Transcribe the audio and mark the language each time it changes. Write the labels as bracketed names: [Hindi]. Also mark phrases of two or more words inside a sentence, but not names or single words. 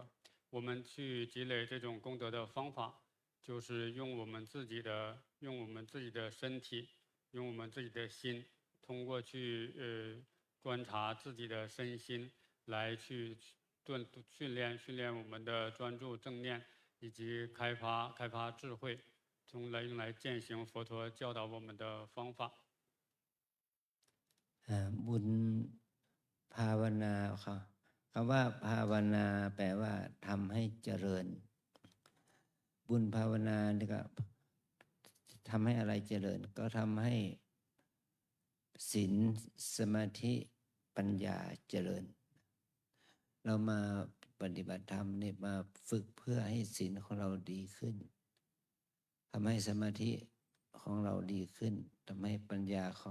[Chinese] 我们去积累这种功德的方法，就是用我们自己的身体，用我们自己的心，通过去观察自己的身心，来去训练我们的专注正念，以及开发智慧，用来践行佛陀教导我们的方法。 [Thai] บุญภาวนาค่ะคำว่าภาวนาแปลว่าทำให้เจริญ บุญภาวนานี่ก็ทำให้อะไรเจริญก็ทำให้ศีลสมาธิปัญญาเจริญเรามาปฏิบัติธรรมนี่มาฝึกเพื่อให้ศีลของเราดีขึ้นทำให้สมาธิของเราดีขึ้นทำให้ปัญญาของ